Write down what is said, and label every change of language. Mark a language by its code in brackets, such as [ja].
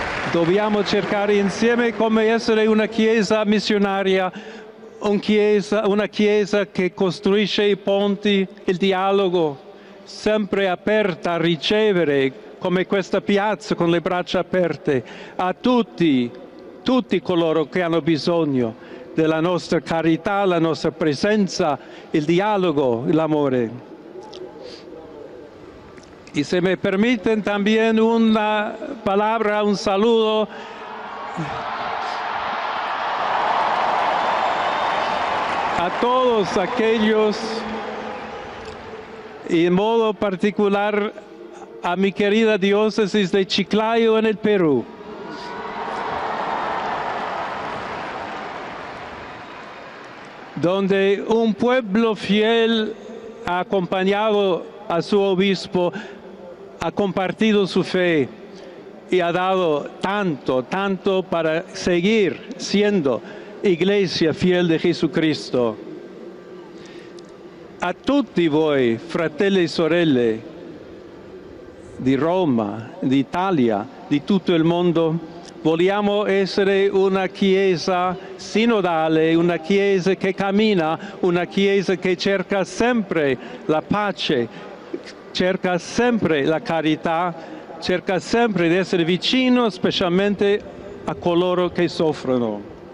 [it] Dobbiamo cercare insieme come essere una Chiesa missionaria, una Chiesa che costruisce i ponti, il dialogo, sempre aperta a ricevere, come questa piazza con le braccia aperte, a tutti coloro che hanno bisogno della nostra carità, la nostra presenza, il dialogo, l'amore. [es] Y se me permiten también una palabra, un saludo a todos aquellos, y en modo particular a mi querida diócesis de Chiclayo en el Perú. Donde un pueblo fiel ha acompañado a su obispo, ha compartido su fe y ha dado tanto para seguir siendo iglesia fiel de Jesucristo. [it] A tutti voi, fratelli e sorelle di Roma, d'Italia, di tutto il mondo, vogliamo essere una Chiesa sinodale, una Chiesa che cammina, una Chiesa che cerca sempre la pace, cerca sempre la carità, cerca sempre di essere vicino specialmente a coloro che soffrono.